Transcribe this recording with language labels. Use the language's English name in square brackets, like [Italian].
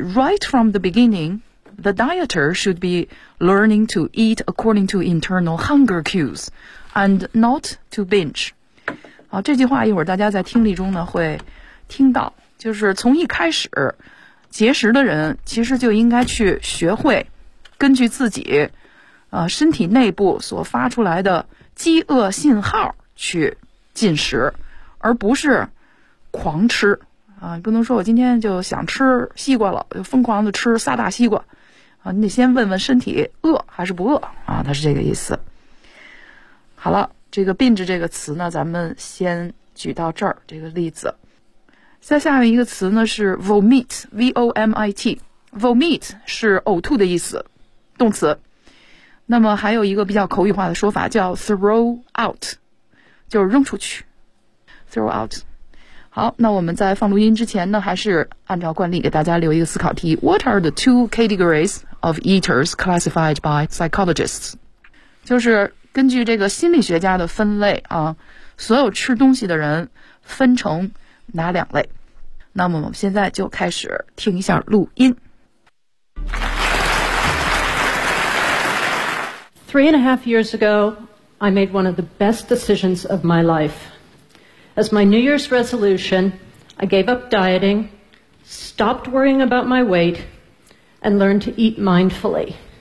[English] Right from the beginning, the dieter should be learning to eat according to internal hunger cues and not to binge. [Chinese] 好，这句话一会儿大家在听力中呢会听到，就是从一开始节食的人其实就应该去学会根据自己身体内部所发出来的饥饿信号去进食，而不是狂吃啊！不能说我今天就想吃西瓜了，就疯狂的吃仨大西瓜啊！你得先问问身体饿还是不饿啊？它是这个意思。好了，这个 binge 这个词呢，咱们先举到这儿这个例子。再下面一个词呢是 vomit，v-o-m-i-t， vomit 是呕吐的意思，动词。那么还有一个比较口语化的说法叫 throw out， 就是扔出去 throw out。好，那我们在放录音之前呢，还是按照惯例给大家留一个思考题。 [English] What are the two categories of eaters classified by psychologists？ [Chinese] 就是根据这个心理学家的分类啊，所有吃东西的人分成哪两类。那么我们现在就开始听一下录音。 [English] Three and a half years ago, I made one of the best decisions of my life. As my New Year's resolution, I gave up dieting, stopped worrying about my weight, and learned to eat mindfully.